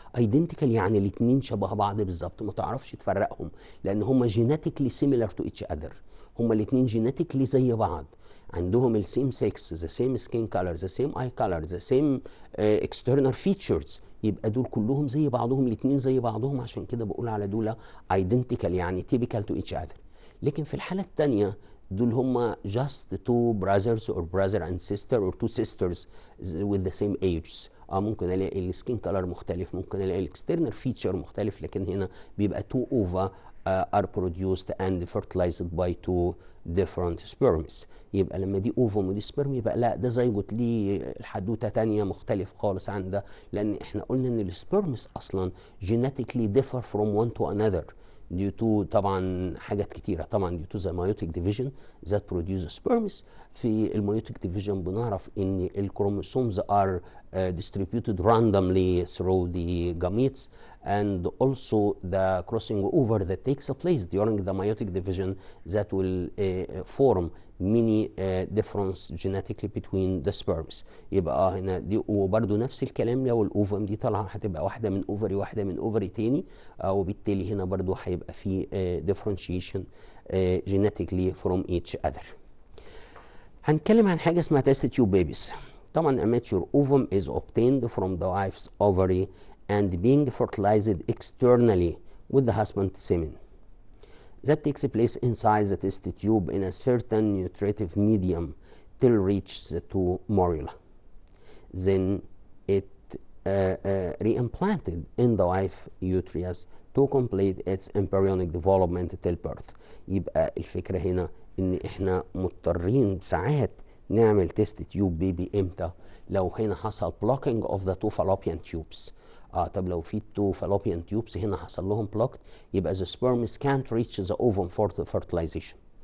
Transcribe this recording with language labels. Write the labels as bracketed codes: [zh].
[ar] identical يعني الاتنين شبه بعض بالظبط، ما تعرفش تفرقهم لأن هم [en] genetically similar to each other. [ar] هما الاثنين جينيتيكلي زي بعض، عندهم السيم سكس، ذا سيم سكين كولر، ذا سيم اي كولر، ذا سيم اكسترنال فيتشرز، يبقى دول كلهم زي بعضهم، الاثنين زي بعضهم، عشان كده بقول على دول ايدنتيكال يعني تيبيكال تو ايتش اذر. لكن في الحاله الثانيه دول هما [en] just two brothers or brother and sister or two sisters with the same ages. [ar] ممكن الاقي السكين كولر مختلف، ممكن الاقي الاكسترنال فيتشر مختلف، لكن هنا بيبقى [en] two ova are produced and fertilized by 2 different sperms. [ar] يبقى لما دي اوفم ودي سبرم يبقى لا ده زيجوت ليه الحدوته تانية مختلف خالص عن ده، لان احنا قلنا ان السبرمز اصلا [en] genetically differ from one to another due to [ar] طبعا حاجات كتيره، طبعا [en] due to the meiotic division that produce sperms. [ar] في الميوتيك ديفيجن بنعرف ان الكروموسومز [en] are distributed randomly through the gametes, and also the crossing over that takes place during the meiotic division that will form many difference genetically between the sperms. [ar] يبقى هنا دي وبرده نفس الكلام لو الاوفم دي طالعه هتبقى واحده من اوفري واحده من اوفري تاني، وبالتالي هنا برده هيبقى في [en] differentiation genetically from each other. [ar] هنتكلم عن حاجه اسمها [en] test tube babies. طبعا a mature ovum is obtained from the wife's ovary and being fertilized externally with the husband's semen. That takes place inside the test tube in a certain nutritive medium till reaches to morula. Then it reimplanted in the wife uterus to complete its embryonic development till birth. [ar] يبقى الفكرة هنا ان احنا مضطرين ساعات نعمل تيست تيوب بيبي امتى؟ لو هنا حصل [en] blocking of the two fallopian tubes. [ar] طب لو في [en] two fallopian tubes [ar] هنا حصل لهم [en] blocked يبقى the sperms can't reach the ovum for the fertilization.